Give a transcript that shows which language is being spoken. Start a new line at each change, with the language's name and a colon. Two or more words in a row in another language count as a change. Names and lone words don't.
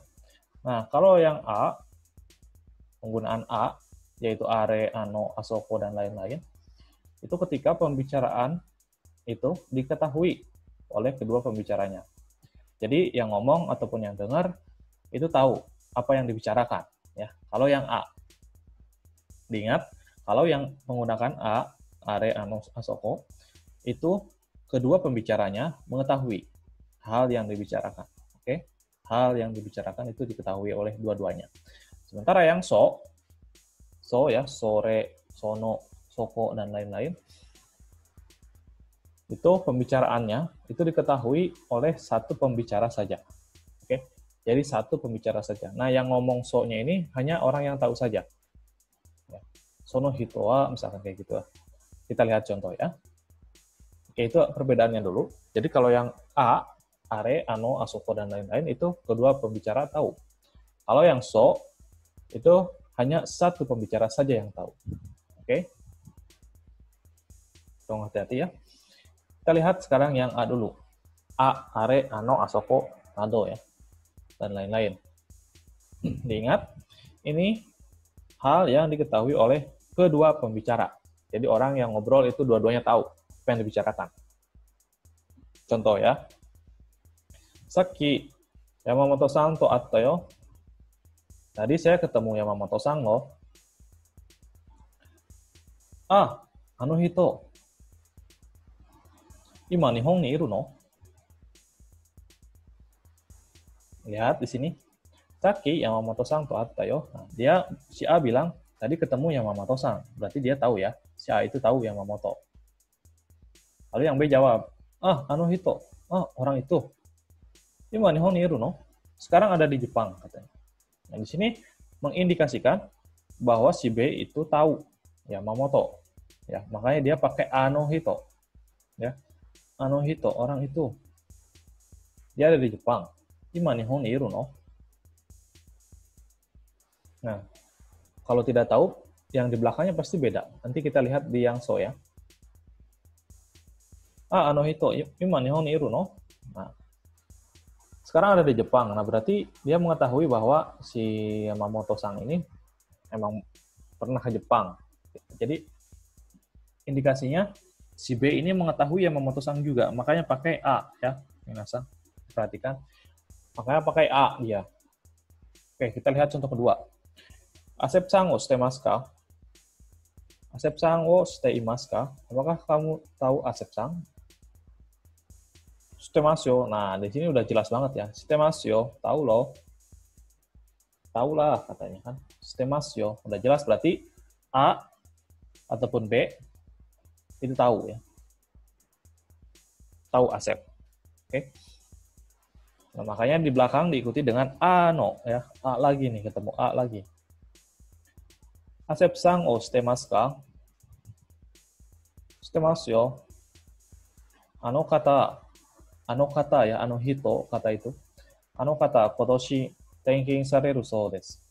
Indonesian: Nah, kalau yang a, penggunaan a yaitu
Japanese: あれ、あの、あそこ
Indonesian: dan lain-lain, itu ketika pembicaraan itu diketahui oleh kedua pembicaranya. Jadi yang ngomong ataupun yang dengar itu tahu apa yang dibicarakan ya. Kalau yang a, diingat kalau yang menggunakan
Japanese: あ、あれ, あの、あそこ,
Indonesian: itu kedua pembicaranya mengetahui hal yang dibicarakan. Oke? Hal yang dibicarakan itu diketahui oleh dua-duanya. Sementara yang so ya,
Japanese: それ、その、そこ,
Indonesian: dan lain-lain, itu pembicaraannya itu diketahui oleh satu pembicara saja. Oke? Jadi satu pembicara saja. Nah, yang ngomong so-nya ini hanya orang yang tahu saja. Ya.
Japanese: その人は,
Indonesian: misalkan kayak gitu. Kita lihat contoh ya. Oke, itu perbedaannya dulu. Jadi kalau yang
Japanese: あ、あれ, あの、あそこ,
Indonesian: dan lain-lain, itu kedua pembicara tahu. Kalau yang so, itu hanya satu pembicara saja yang tahu. Oke? Tolong hati-hati ya. Kita lihat sekarang yang a dulu.
Japanese: あ、あれ, あの、あそこ、など ya.
Indonesian: Dan lain-lain. Diingat, ini hal yang diketahui oleh kedua pembicara. Jadi orang yang ngobrol itu dua-duanya tahu apa yang dibicarakan. Contoh ya.
Japanese: さっき、山本さんと会ったよ.
Indonesian: Tadi saya ketemu Yamamoto-san loh.
Japanese: あ、あの人. 今日本にいるの?
Indonesian: Lihat di sini.
Japanese: さっき山本さんと会ったよ.
Indonesian: Nah, dia si A bilang tadi ketemu Yamamoto-san. Berarti dia tahu ya. Si A itu tahu Yamamoto. Lalu yang B jawab,
Japanese: あ、あの人.
Indonesian: Ah, orang itu.
Japanese: 今日本にいるの?
Indonesian: Sekarang ada di Jepang katanya. Nah, di sini mengindikasikan bahwa si B itu tahu Yamamoto. Ya, makanya dia pakai
Japanese: あの人.
Indonesian: Ya.
Japanese: あの人,
Indonesian: orang itu. Dia ada di Jepang.
Japanese: 今日本にいるの?
Indonesian: Nah, kalau tidak tahu, yang di belakangnya pasti beda. Nanti kita lihat di yang so ya.
Japanese: あ、あの人、今日本にいるの?
Indonesian: Nah, sekarang ada di Jepang. Nah, berarti dia mengetahui bahwa si Yamamoto-san ini emang pernah ke Jepang. Jadi, indikasinya si B ini mengetahui Yamamoto-san juga. Makanya pakai A ya. Minasan, perhatikan. Makanya pakai A dia. Oke, kita lihat contoh kedua.
Japanese: アセプさんを知ってますか？アセプさんを知っていますか?
Indonesian: Apakah kamu tahu Asep-san?
Japanese: 知ってますよ.
Indonesian: Nah, di sini udah jelas banget ya.
Japanese: 知ってますよ,
Indonesian: tahu loh. Tahu lah katanya kan.
Japanese: 知ってますよ.
Indonesian: Udah jelas berarti A ataupun B itu tahu ya. Tahu Asep. Oke. Nah, makanya di belakang diikuti dengan ano ya. A lagi nih, ketemu A lagi.
Japanese: アセプさんを知ってますか? 知ってますよ. あの方
Indonesian: ya,
Japanese: あの人,
Indonesian: kata itu.
Japanese: あの方, 今年転勤されるそうです.